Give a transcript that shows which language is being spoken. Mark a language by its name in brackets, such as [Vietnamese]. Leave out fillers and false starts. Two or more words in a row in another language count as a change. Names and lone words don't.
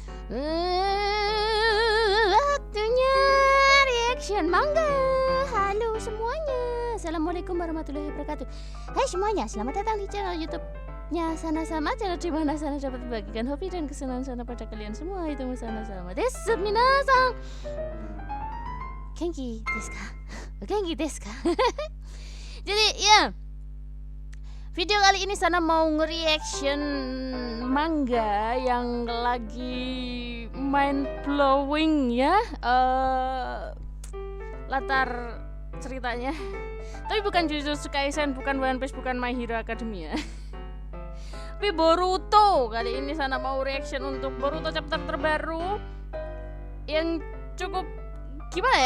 [Indonesian] Waktunya reaction manga. Halo semuanya, [Arabic] السلام عليكم ورحمة الله وبركاته. [Indonesian] Hai semuanya, selamat datang di channel YouTube-nya Sana Sama, channel di mana Sana dapat membagikan hobi dan kesenangan Sana pada kalian semua. [Japanese] Itu Sana Sama desu minasan. 元気ですか? 元気ですか? [Indonesian] Jadi ya, video kali ini Sana mau nge-reaction manga yang lagi [English] mind blowing [Indonesian] ya. Latar ceritanya, tapi bukan Jujutsu Kaisen, bukan One Piece, bukan My Hero Academia, tapi Boruto. Kali ini Sana mau reaction untuk Boruto chapter terbaru yang cukup gimana ya?